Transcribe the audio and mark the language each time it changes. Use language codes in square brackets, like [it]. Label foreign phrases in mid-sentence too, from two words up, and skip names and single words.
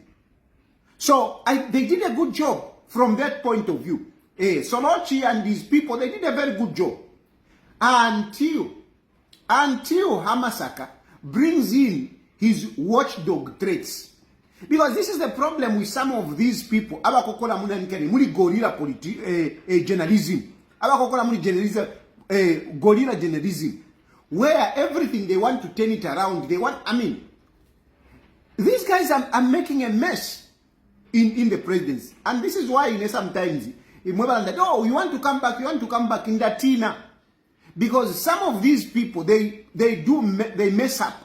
[en] So they did a good job from that point of view. Solochi and his people, they did a very good job. Until Hamasaka brings in his watchdog traits. Because this is the problem with some of these people. [bem] Abakokola muli [en] gorilla journalism. [bem] Abakokola muli [en] gorilla journalism. Where everything they want to turn it around. These guys are making a mess in the presidency. And this is why sometimes, you want to come back in Datina. Because some of these people, they mess up.